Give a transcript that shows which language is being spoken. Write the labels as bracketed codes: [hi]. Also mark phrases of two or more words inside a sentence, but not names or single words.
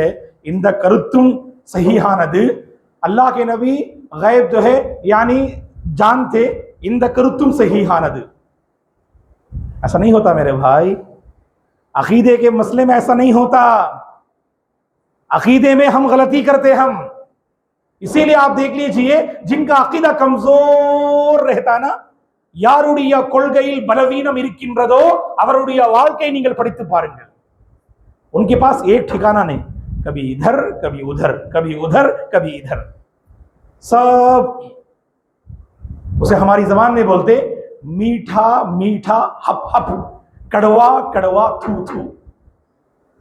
[ta] இந்த கருத்தும் ஸஹீஹானது, [hi] अल्लाह के नबी गैब जो है यानी जानते, [ta] இந்த கருத்தும் ஸஹீஹானது. [hi] ऐसा नहीं होता मेरे भाई. अकीदे के मसले में ऐसा नहीं होता. अकीदे में हम गलती करते हम. इसीलिए आप देख लीजिए, जिनका अकीदा कमजोर रहता ना, [ta] யாருடைய கொள்கையில் பலவீனம் இருக்கின்றதோ அவருடைய வாழ்க்கையை நீங்கள் படித்து பாருங்கள். [hi] उनके पास एक ठिकाना नहीं, कभी इधर कभी उधर, कभी उधर कभी इधर. सब उसे हमारी जबान में बोलते मीठा मीठा हप हप, कड़वा कड़वा थू थू.